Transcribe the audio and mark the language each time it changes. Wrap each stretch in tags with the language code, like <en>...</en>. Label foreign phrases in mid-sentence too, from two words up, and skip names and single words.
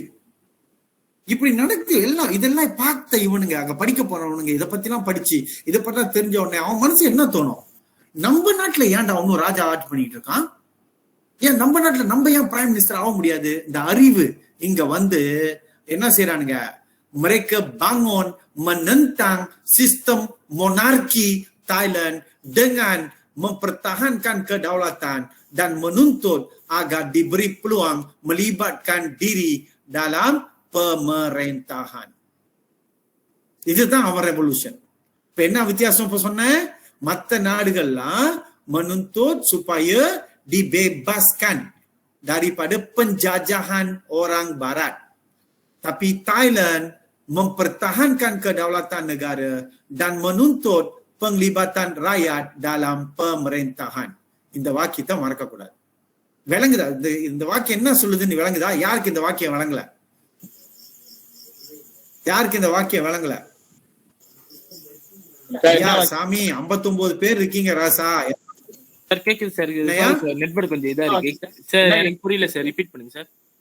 <ta>இப்படி நடக்குது எல்லாம். இதெல்லாம் பார்த்த இவனுங்க, அங்க படிக்க போறவனுங்க, இதை பத்தி எல்லாம் படிச்சு இதை பத்தி தெரிஞ்ச உடனே அவன் மனசு என்ன தோணும்? நம்ம நாட்டுல ஏன்டா அவனும் ராஜா ஆட்சி பண்ணிட்டு இருக்கான்? ஏன் நம்ம நாட்டுல நம்ம ஏன்</ta> <en>prime minister</en> <ta>ஆக முடியாது? இந்த அறிவு இங்க வந்து என்ன செய்யறானுங்க?</ta> <ms>mereka bangun menentang sistem monarki Thailand dengan mempertahankan kedaulatan dan menuntut agar diberi peluang melibatkan diri dalam pemerintahan.</ms> <ta>இதுதான் அவன் ரெவல்யூஷன். இப்ப என்ன வித்தியாசம் இப்ப சொன்னேன்? மற்ற நாடுகள்லாம்</ta> <ms>menuntut supaya dibebaskan daripada penjajahan orang barat. Tapi Thailand mempertahankan kedaulatan negara dan menuntut penglibatan rakyat dalam pemerintahan.</ms> <ta>இந்த வாக்கியத்தை மறக்க கூடாது. விளங்குதா? இந்த வாக்கியம் என்ன சொல்லுதுன்னு விளங்குதா? யாருக்கு இந்த வாக்கியம் விளங்கல? யாருக்கு இந்த வாக்கியம் விளங்கல? சாமி 59 பேர் இருக்கீங்க ராசா. சார் கேக்குது சார். நெட்வொர்க் கொஞ்சம் இதா இருக்கு சார். எனக்கு புரியல சார். ரிப்பீட் பண்ணுங்க சார்.</ta>